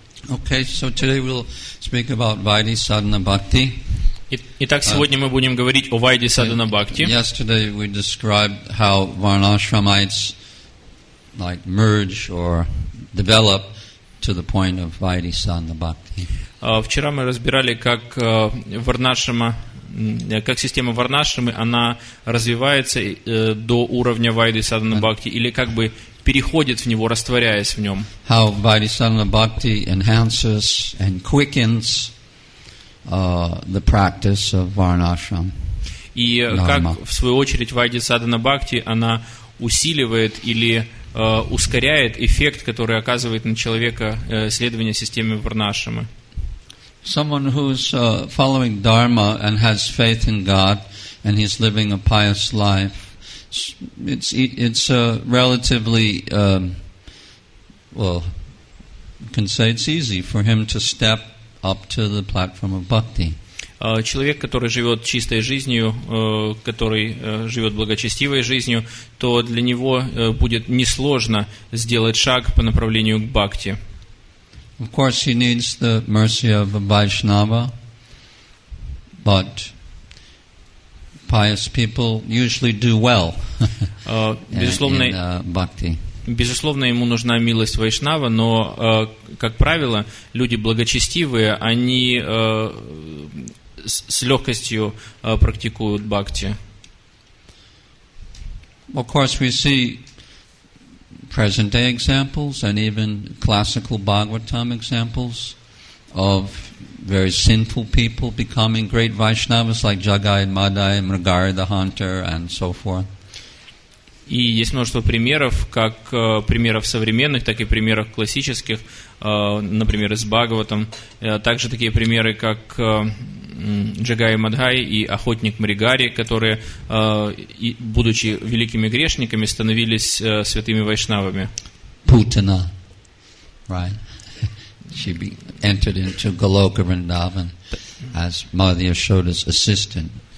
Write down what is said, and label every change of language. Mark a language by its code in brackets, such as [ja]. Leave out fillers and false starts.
[en] Okay, so today we'll speak about Vaidhi Sadhana Bhakti. [ru] Итак, сегодня мы будем говорить о Вайди Садхана Бхакти. [en] Yesterday we described how Varnashramites like merge or develop to the point of Vaidhi Sadhana Bhakti. [ru] Вчера мы разбирали, как Варнашрама, как система Варнашрамы, она развивается до уровня Вайди Садхана Бхакти, или как бы переходит в него, растворяясь в нем. [en] How Vaidhi Sadhana Bhakti enhances and quickens the practice of Varnashram. [ru] И как, в свою очередь, Вайди Садхана Бхакти, она усиливает или ускоряет эффект, который оказывает на человека следование системе Варнашрамы. [en] Someone who's following Dharma and has faith in God and he's living a pious life, it's relatively, well, you can say it's easy for him to step up to the platform of bhakti. [ru] Человек, который живет чистой жизнью, который живет благочестивой жизнью, то для него будет несложно сделать шаг по направлению к бхакти. [en] Of course, he needs the mercy of a Vaishnava, but pious people usually do well in bhakti. [ru] Безусловно, ему нужна милость Вайшнава, но, как правило, люди благочестивые, они с легкостью практикуют бхакти. [en] Of course, we see present-day examples and even classical Bhagavatam examples of very sinful people becoming great Vaishnavas like Jagai, Madai, Mrigari the hunter, and so forth. [ru] И есть множество примеров, как примеров современных, так и примеров классических, например, из Бхагаватам. Также такие примеры, как Джагай Мадхай и охотник Мригари, которые, будучи великими грешниками, становились святыми вайшнавами. [en] Putana, right? She entered into Goloka Vrindavan as Mother Yashoda's assistant.